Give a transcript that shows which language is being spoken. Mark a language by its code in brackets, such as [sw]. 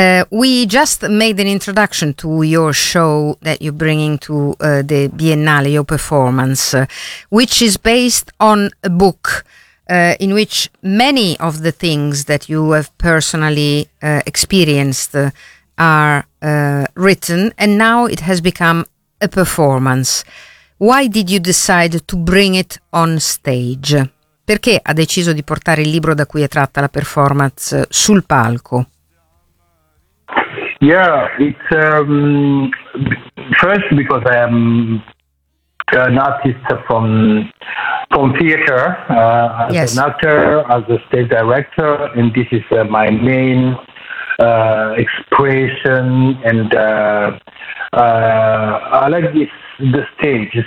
[en] We just made an introduction to your show that you're bringing to the Biennale, your performance, which is based on a book in which many of the things that you have personally experienced are written, and now it has become a performance. Why did you decide to bring it on stage? [it] Perché ha deciso di portare il libro da cui è tratta la performance sul palco? [en] Yeah, it's first because I am an artist from theater, as yes. an actor, as a stage director, and this is my main expression, and I like this the stage.